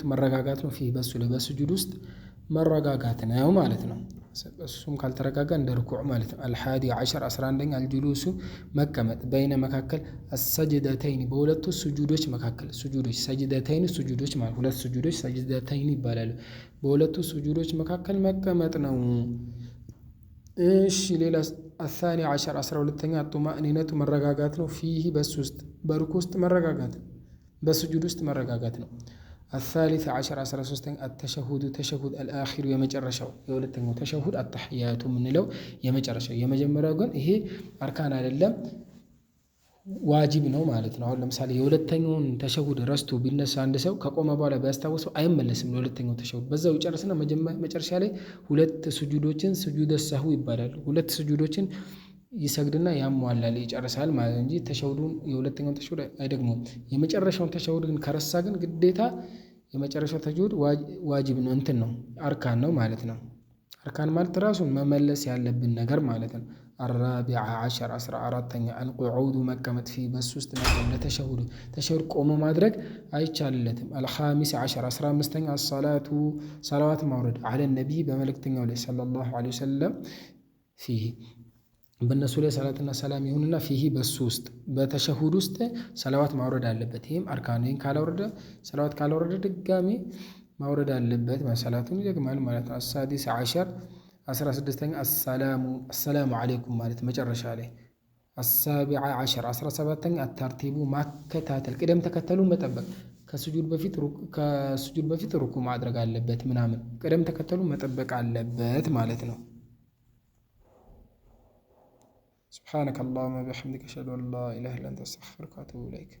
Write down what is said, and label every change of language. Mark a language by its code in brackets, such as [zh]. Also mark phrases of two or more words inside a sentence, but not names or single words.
[am] መረጋጋት ነው። ፊህ በሱ ላይ በሱጁድ ውስጥ መረጋጋት ነው ማለት ነው። እሱም ካልተረጋጋ እንደ ርኩዕ ማለት ነው። [ar] الحادي عشر [am] 11ኛ አልጁሉሱ መቀመጥ በይነ መካከል አሰጅደተይን በሁለቱ ስጁዶች መካከል ሰጅደተይን ስጁዶች ማለት ሁለት ስጁዶች ሰጅደተይን ይባላሉ። በሁለቱ ስጁዶች መካከል መቀመጥ ነው። እሺ ሌላ [ar] الثاني عشر [am] 12ኛ አጡማእኒነቱ መረጋጋት ነው። ፊህ በሱ ውስጥ በርኩዕ ውስጥ መረጋጋት በስጁድ ውስጥ መረጋጋት ነው። [ar] الثالث عشر [am] 13ኛ التشهد ተሸሁድ الآخر የመጨረሻው የሁለተኛው ተሸሁድ አተሕያቱ ምንለው የመጨረሻው። የመጀመሪያው ግን ይሄ አርካን አይደለም ዋጅብ ነው ማለት ነው። አሁን ለምሳሌ የሁለተኛውን ተሸሁድ ረስቶ ቢነሳ አንድ ሰው ከቆመ በኋላ ቢያስታውሰው አይመለስም ለሁለተኛው ተሸሁድ በዛው ይጨርስና መጨረሻ ላይ ሁለት ስጁዶችን [ar] سجود السهو [am] ይባላሉ። ሁለት ስጁዶችን ይሰግድና ያሟላል ይጨርሳል ማለት እንጂ ተሸሁዱን የሁለተኛውን ተሸሁድ አይደግሞም። የመጨረሻውን ተሸሁድ ግን ከረሳ ግን ግዴታ የመጨረሻው ተሸሁድ ዋጅብ ነው እንትን ነው አርካን ነው ማለት ነው። አርካን ማለት ራሱን መመለስ ያለብን ነገር ማለት ነው። [ar] الرابع عشر [am] 14ኛ القعود መቀመጥ ፊ በሱ ውስጥ መቀመጥ ተሸሁድ ቆሞ ማድረግ አይቻልለትም። [ar] الخامس عشر [am] 15ኛ ሰላዋት ማውረድ [ar] على النبي [am] በመልእክተኛው ላይ [ar] صلى الله عليه وسلم [am] ፊህ በእነሱ ላይ ሰላትና ሰላም ይሁንና ፊህ በሱ ውስጥ በተሸሁድ ውስጥ ሰላዋት ማውረድ አለበት። ይህም አርካን ካላወረደ ሰላዋት ካላወረደ ድጋሚ ማውረድ አለበት ሰላቱን ይደግማል ማለት ነው። [ar] السادس عشر [am] 16ኛ [ar] السلام عليكم [am] ማለት መጨረሻ ላይ። [ar] السابع عشر [am] 17ኛ አታርቲቡ ማከታተል ቅደም ተከተሉን መጠበቅ ከስጁድ በፊት ሩኩ ማድረግ አለበት ምናምን ቅደም ተከተሉን መጠበቅ አለበት ማለት ነው። [ar] سبحانك اللهم وبحمدك أشهد أن لا إله إلا أنت أستغفرك وأتوب إليك